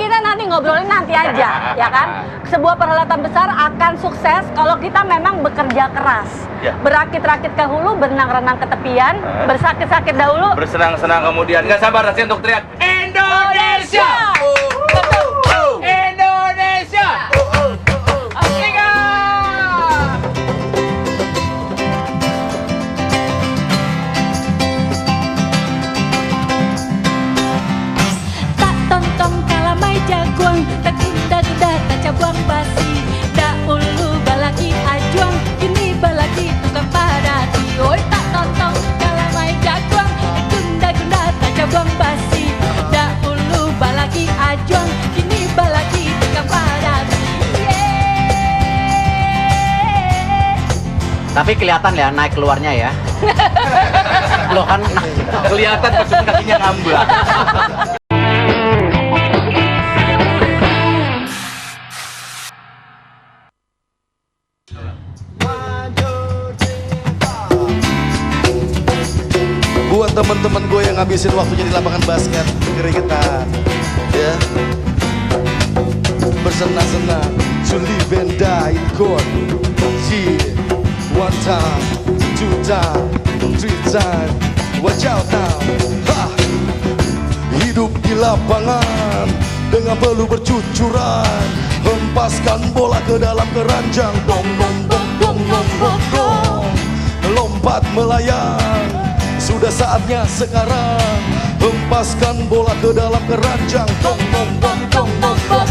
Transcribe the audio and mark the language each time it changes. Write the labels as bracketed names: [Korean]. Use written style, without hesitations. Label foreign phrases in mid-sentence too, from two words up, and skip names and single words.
[Indonesian] kita nanti ngobrolin nanti aja, ya kan? Sebuah perhelatan besar akan sukses kalau kita memang bekerja keras. Ya. Berakit-rakit ke hulu, berenang-renang ke tepian, bersakit-sakit dahulu. Bersenang-senang kemudian nggak sabar rasanya untuk teriak Indonesia! Indonesia! Afrika! [Minangkabau] Tak tontong kalamai jagoan, tak gunda-gunda tak cabang basi. Dahulu balaki ajuang, kini balaki tukang padati. Oi tak tontong kalamai jagoan, tak gunda-gunda tak cabang basi. Dahulu balaki ajuang, kini balaki tukang padati. [Indonesian] Tapi kelihatan ya naik keluarnya ya. Loh kan Kelihatan pas kakinya ngambek. Buat teman-teman gue yang ngabisin waktunya di lapangan basket, keringetan, ya, bersenang-senang, [English] to live and die in court. Yeah, 1 time, 2 time, 3 time, watch out now. [Indonesian] Ha! Hidup di lapangan dengan peluh bercucuran, hempaskan bola ke dalam keranjang, dong dong dong dong dong dong dong, lompat melayang. Sudah saatnya sekarang, hempaskan bola ke dalam keranjang, dong dong dong dong dong dong.